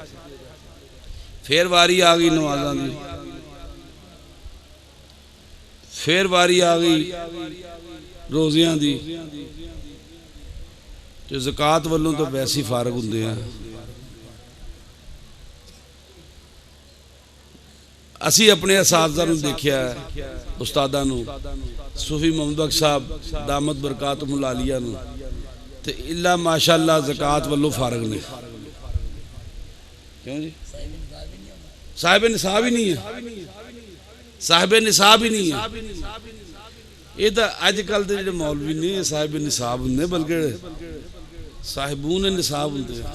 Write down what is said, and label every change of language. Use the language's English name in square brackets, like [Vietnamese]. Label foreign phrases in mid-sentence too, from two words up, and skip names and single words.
[Punjabi] پھر واری آ گئی نمازاں دی، پھر واری آ گئی روزیاں دی تے زکات والوں تو ویسے ہی فارغ ہوندے ہیں. اسی اپنے اساتذہ نوں دیکھیا استاداں نوں صوفی محمد بخش صاحب [Arabic] دامت بركاته العالية [Punjabi] نوں تے [Arabic] إلا ما شاء الله [Punjabi] زکات والوں فارغ نے. کیوں جی? صاحب نصاب ہی نہیں ہے، صاحب نصاب ہی نہیں ہے. [Urdu] یہ تو آجکل کے جو مولوی نے صاحب نصاب ہوں گے، بلکہ صاحب النصاب ہوں گے.